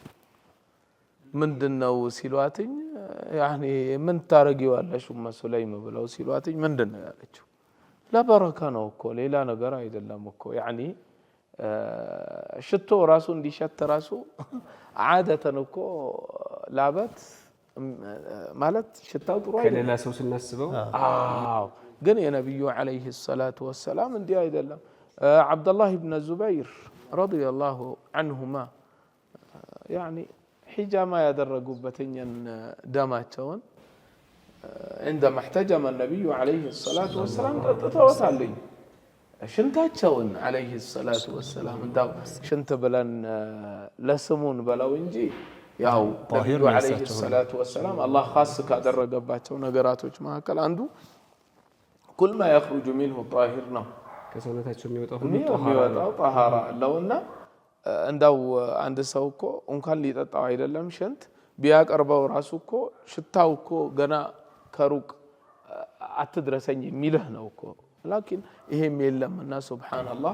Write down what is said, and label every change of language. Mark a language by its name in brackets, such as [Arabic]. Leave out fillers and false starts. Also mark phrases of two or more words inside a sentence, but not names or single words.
[Amharic] ምንድነው ሲሏትኝ ያኒ ምን ታረጊዋለሽ ኡሙ ሱለይም ብለው ሲሏትኝ ምንድነው ያለችው ለበረካ ነው እኮ ሌላ ነገር አይደለም እኮ ያኒ ሽቶ ራሱ እንዲሸት ራሱ عادة እኮ ላበት ማለት ሽታው ጥሩ አይደለም ከሌላ ሰው ስናስበው ግን የነብዩ [Arabic] عليه الصلاة والسلام [Amharic] እንዲህ አይደለም አብዱላህ ኢብኑ ዙበይር [Arabic] رضي الله عنهما [Amharic] ያኒ ሒጃማ ያደረጉበትኝ ደማቸውን [Arabic] عندما احتجم النبي عليه الصلاة والسلام [Amharic] ተወታለኝ ሽንታቸውን [Arabic] عليه الصلاة والسلام [Amharic] እንዳው ሽንት ብለን ለስሙን በለው እንጂ ያው ነብዩ [Arabic] عليه الصلاة والسلام [Amharic] አላህ ኻስ ካደረገባቸው ነገራቶች መካከል አንዱ [Arabic] كل ما يخرج منه طاهر [Amharic] ነው ከሰውነታቸው የሚወጣው طهارة አለውና እንዳው አንድ ሰው እኮ እንኳን ሊጠጣው አይደለም ሽንት ቢያቀርበው ራሱ እኮ ሽታው እኮ ገና ከሩቅ አትድረሰኝ የሚልህ ነው እኮ لكن ይሄም የለምና ሱብሃንአላህ